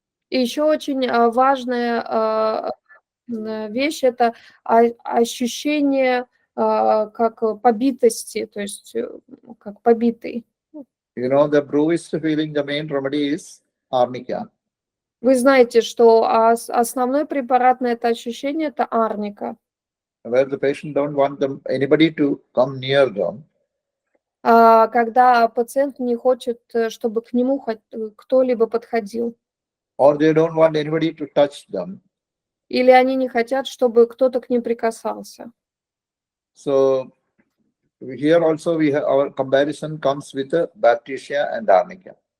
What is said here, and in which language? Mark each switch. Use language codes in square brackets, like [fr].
[ru] И еще очень важная вещь – это ощущение как побитости, то есть как побитый. [en] The bruised feeling, the main remedy is arnica. [ru] Вы знаете, что основной препарат на это ощущение – это арника. [en] Where the patient don't want anybody to come near them. [ru] Когда пациент не хочет, чтобы к нему кто-либо подходил. [en] Or they don't want anybody to touch them. [ru] Или они не хотят, чтобы кто-то к ним прикасался. [en] So here also our comparison comes with the Baptisia and arnica.